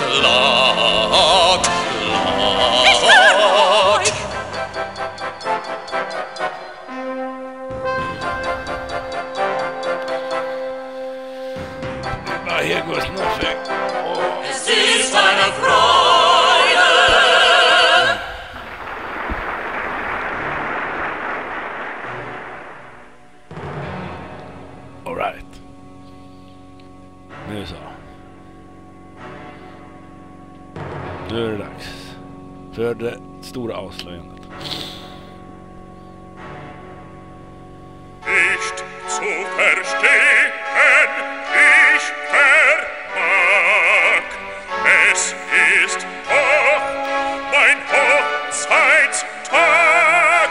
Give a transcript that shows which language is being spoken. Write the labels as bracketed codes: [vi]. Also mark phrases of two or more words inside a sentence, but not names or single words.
[de] Laut, laut. [en] Here goes nothing. Oh. [de] Es ist eine Freude. [en] Alright. [sv] Nu så. Nu är det dags för det stora avslöjandet. [de] Nicht zu verstehen, ich vermag. Es ist doch mein Hochzeitstag.